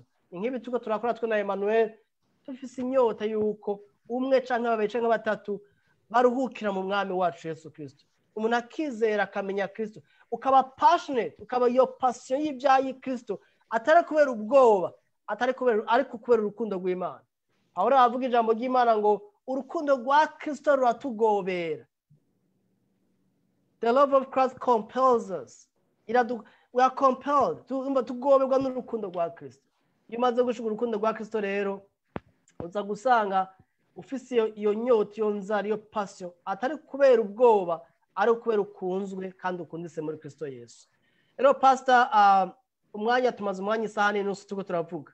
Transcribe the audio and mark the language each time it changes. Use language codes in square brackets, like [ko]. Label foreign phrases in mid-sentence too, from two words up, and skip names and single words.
[rn] Nk'ibi tuko turakora twe na Emmanuel, tufise inyota yuko umwe canke babiri canke batatu baruhukira mu mwami wacu Yesu Kristo. Umuntu akizera akamenya Kristo, ukaba passionate, ukaba yo passion y'ibyayi Kristo, atari kubera ubwoba, atari kubera ariko kubera urukundo rw'Imana. Aho ravuga ijambo ry'Imana ngo urukundo rwa Kristo ruratugobera. [en] The love of Christ compels us. We are compelled to [rn] goberwa n'urukundo rwa Kristo. Iyo umaze gushika urukundo rwa Kristo rero uza gusanga ufise iyo nyota, iyo nzara, iyo passion, atari kubera ubwoba, ari kubera ukunzwe kandi ukundise muri Kristo Yesu. Rero pastor, umwanya tumaze umwanya isaha n'inusu tuko turavuga.